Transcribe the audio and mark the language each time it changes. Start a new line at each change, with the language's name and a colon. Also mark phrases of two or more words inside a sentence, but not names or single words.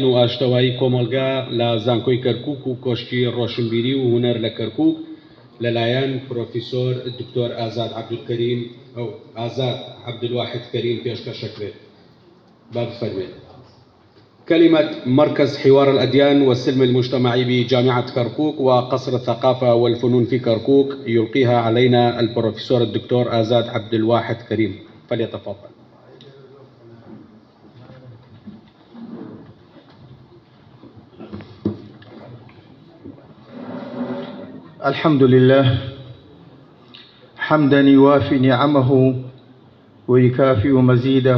Central Kurdish: و ئاشتەوایی کۆمەلگا لە زانکۆی کەرکووک و کۆشکی ڕۆشنبیری و هونەر لە کەرکووک لەلایەن پرۆفیسۆر دکتۆر ئازاد عەبدولکەریم ئەو ئازاد عەبدولواحد کەریم پێشکەشەکرێت. با بفەرمێت.
Arabic: كلمة مركز حوار الأديان والسلم المجتمعي بجامعة كركوك وقصر الثقافة والفنون في كركوك يلقيها علينا البروفيسور الدكتور آزاد عبدالواحد كريم، فليتفضل. الحمد لله حمدا يوافي نعمه ويكافئ مزيده.